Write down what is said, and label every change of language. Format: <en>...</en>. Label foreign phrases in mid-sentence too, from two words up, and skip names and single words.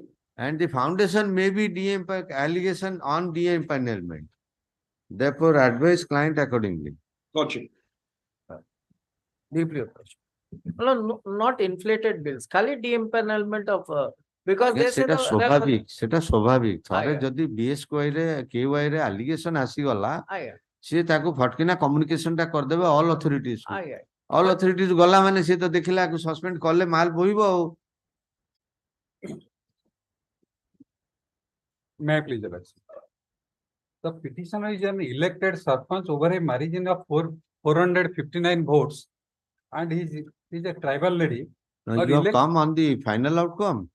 <en>And the foundation may be allegation on de-empanelment. Therefore, advise client accordingly. Lordship. Deeply approached. No, not inflated bills. Khali de-empanelment of because they say</en> <or>ସେଟା ସ୍ୱାଭାବିକ ଥରେ ଆଜ୍ଞା। ଯଦି BSKY ରେ KY ରେ allegation ଆସିଗଲା ଆଜ୍ଞା, ସିଏ ତାକୁ ଫଟକିନା communication ଟା କରିଦେବେ</or> <en>all authorities</en> <or>କୁ। ଆଜ୍ଞା।</or> <en>all authorities</en> <or>ଗଲା ମାନେ ସିଏ ତ ଦେଖିଲା ଆକୁ suspend କଲେ ମାଲ ବୋହିବ ଆଉ।</or> <en>May I please advise? The petitioner is an elected sarpanch over a margin of 459 votes, and he's a tribal lady. Now you have come on the final outcome.</en>